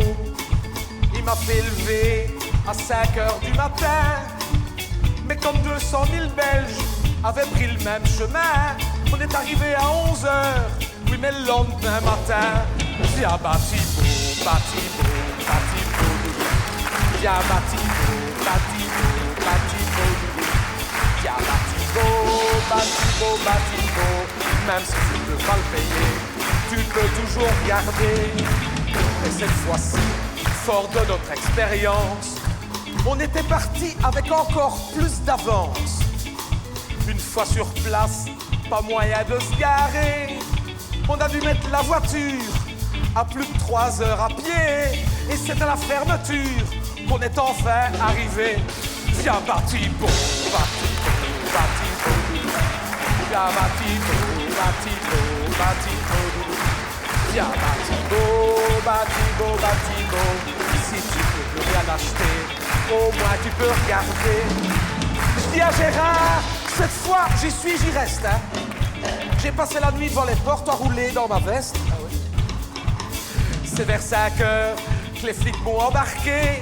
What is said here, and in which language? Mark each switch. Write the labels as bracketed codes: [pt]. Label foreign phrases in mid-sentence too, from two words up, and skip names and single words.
[fr] Il m'a fait lever à 5 heures du matin, mais comme 200 000 Belges avaient pris le même chemin, on est arrivé à 11 heures, oui mais le lendemain matin, viens Batibo, Batibo, Batibo, viens Batibo, Batibo, Batibo, viens Batibo, Batibo, Batibo, même si tu ne peux pas le payer, tu peux toujours garder. Et cette fois-ci, fort de notre expérience, on était parti avec encore plus d'avance. Une fois sur place, pas moyen de se garer. On a dû mettre la voiture à plus de 3 heures à pied. Et c'est à la fermeture qu'on est enfin arrivé. Viens Batibo, Batibo, Batibo. Viens Batibo, Batibo, Batibo. Viens Batibo, Batibo, Batibo. Si tu peux plus rien acheter, au moins tu peux regarder. Je dis à Gérard, cette fois j'y suis, j'y reste. Hein. J'ai passé la nuit devant les portes, enroulé dans ma veste. Ah oui. C'est vers 5 heures que les flics m'ont embarqué.